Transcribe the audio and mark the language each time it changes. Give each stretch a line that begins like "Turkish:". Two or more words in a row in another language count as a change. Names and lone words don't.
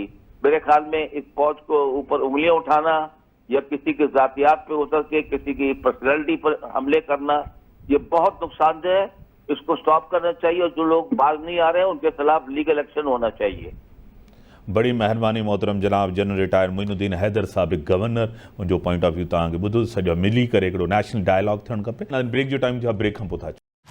Urdu: میرے خیال میں اس فوج کو اوپر انگلیاں اٹھانا یا کسی کے ذاتیات پہ اتر کے کسی کی پرسنالٹی پر حملے کرنا, یہ بہت نقصان دہ ہے. اس کو سٹاپ کرنا چاہیے, اور جو لوگ باز نہیں آ رہے ہیں ان کے خلاف
English: legal action
Urdu: ہونا چاہیے.
Sindhi: بڑی مہربانی محترم جناب جنرل ریٹائر معین الدین حیدر سابق گورنر, جو
English: point of view
Sindhi: تव्हांखे ॿुधो सॼो मिली करे हिकिड़ो
English: national dialogue
Sindhi: थियणु खपे. ब्रेक जो टाइम थियो आहे, ब्रेक खां पोइ था